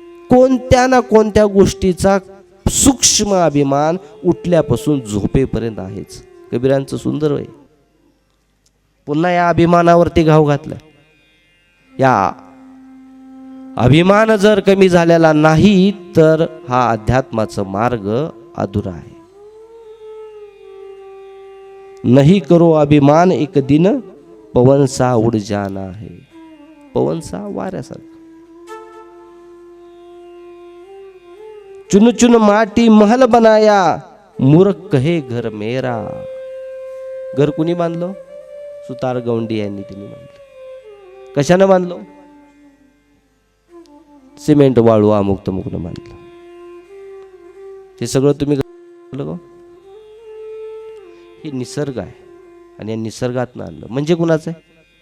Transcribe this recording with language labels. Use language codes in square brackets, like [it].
[mr] कोणत्या ना कोणत्या गोष्टीचा सूक्ष्म अभिमान उठल्यापासून झोपेपर्यंत आहेच. कबीरांचं सुंदर आहे. पुन्हा या अभिमानावरती घाव घातला. या अभिमान जर कमी झालेला नाही तर हा अध्यात्माचा मार्ग अधुरा आहे. [hi] नहीं करो अभिमान एक दिन पवन सा उड जाना है. पवन सा [mr] वाऱ्यासारखा. [hi] चुन चुन माटी महल बनाया, मूर्ख कहे घर मेरा. [mr] घर कुणी बांधलं? सुतार गवंडी यांनी तिने बांधलं. कशानं बांधलं? सिमेंट वाळू अमुक तमुकनं बांधलं. हे सगळं तुम्ही हे निसर्ग आहे आणि या निसर्गातनं आणलं. म्हणजे कुणाचं आहे?